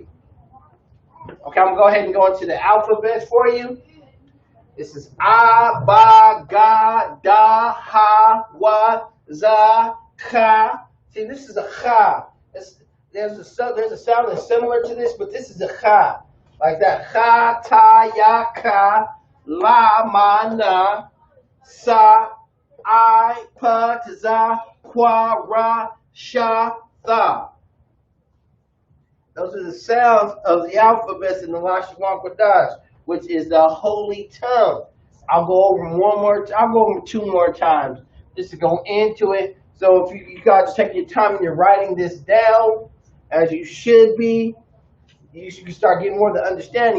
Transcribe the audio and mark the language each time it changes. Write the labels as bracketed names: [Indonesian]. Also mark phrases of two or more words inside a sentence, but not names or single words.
[English] Okay, I'm going to go ahead and go into the alphabets for you. This is [Hebrew] A, Ba, Ga, Da, Ha, Wa, Za, Ka. [English] See, this is a Cha. There's a sound that's similar to this, but this is a Cha. Like that. [Hebrew] Cha, Ta, Ya, Ka, La, Ma, Na, Sa, I, Pa, Za, Kwa, Ra, Sha, Tha. [English] Those are the sounds of the alphabets in the [Hebrew] Lashawan Qadash, [English] which is the holy tongue. I'll go over them I'll go over 2 more times just to go into it. So if you guys take your time and you're writing this down, as you should be, you should start getting more of the understanding.